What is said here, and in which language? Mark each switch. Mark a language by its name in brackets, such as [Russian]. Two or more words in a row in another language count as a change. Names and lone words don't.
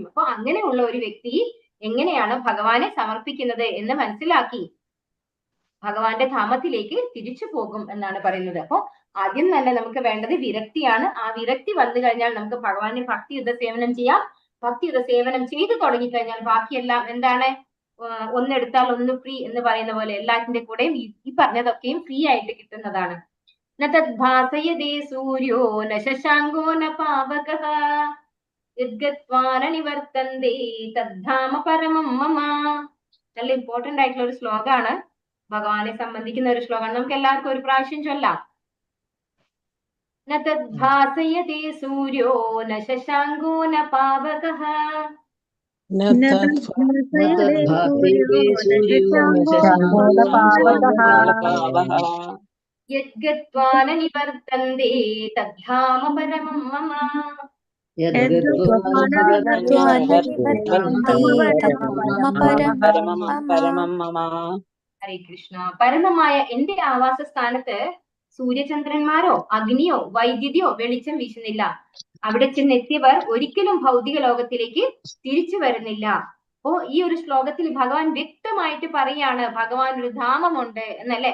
[Malayalam] അപ്പൊ അങ്ങനെയുള്ള ഒരു വ്യക്തി എങ്ങനെയാണ് ഭഗവാനെ സമർപ്പിക്കുന്നത് എന്ന് മനസ്സിലാക്കി ഭഗവാന്റെ ധാമത്തിലേക്ക് തിരിച്ചു പോകും എന്നാണ് പറയുന്നത്. അപ്പൊ ആദ്യം തന്നെ നമുക്ക് വേണ്ടത് വിരക്തിയാണ്. ആ വിരക്തി വന്നു കഴിഞ്ഞാൽ നമുക്ക് ഭഗവാനെ ഭക്തിയുത സേവനം ചെയ്യാം. ഭക്തിയുത സേവനം ചെയ്തു തുടങ്ങിക്കഴിഞ്ഞാൽ ബാക്കിയെല്ലാം എന്താണ്? ഒന്നെടുത്താൽ ഒന്ന് ഫ്രീ എന്ന് പറയുന്ന പോലെ എല്ലാത്തിന്റെ കൂടെയും ഈ പറഞ്ഞതൊക്കെയും ഫ്രീ ആയിട്ട് കിട്ടുന്നതാണ്. [Sanskrit] തദ്ഭാസയതേ സൂര്യോ ന ശശാങ്കോ ന പാവകഃ യദ്ഗത്വാ ന നിവർത്തന്തേ തദ്ധാമ പരമം മമ. [Malayalam] നല്ല ഇമ്പോർട്ടന്റ് ആയിട്ടുള്ള ഒരു ശ്ലോകമാണ്, ഭഗവാനെ സംബന്ധിക്കുന്ന ഒരു ശ്ലോകമാണ്. നമുക്ക് എല്ലാവർക്കും ഒരു പ്രാവശ്യം ചൊല്ലാം. [Sanskrit] ന തദ്ഭാസയതേ സൂര്യോ ന ശശാങ്കോ ന പാവകഃ യദ്ഗത്വാ ന നിവർത്തന്തേ തദ്ധാമ പരമം മമ. [Malayalam] ഹരേ കൃഷ്ണ. പരമമായ എന്റെ ആവാസ സ്ഥാനത്ത് സൂര്യചന്ദ്രന്മാരോ അഗ്നിയോ വൈദ്യുതിയോ വെളിച്ചം വീശുന്നില്ല. അവിടെ ചെന്നെത്തിയവർ ഒരിക്കലും ഭൗതിക ലോകത്തിലേക്ക് തിരിച്ചു വരുന്നില്ല. അപ്പോ ഈ ഒരു ശ്ലോകത്തിൽ ഭഗവാൻ വ്യക്തമായിട്ട് പറയാണ് ഭഗവാൻ ഒരു ധാമമുണ്ട് എന്നല്ലേ.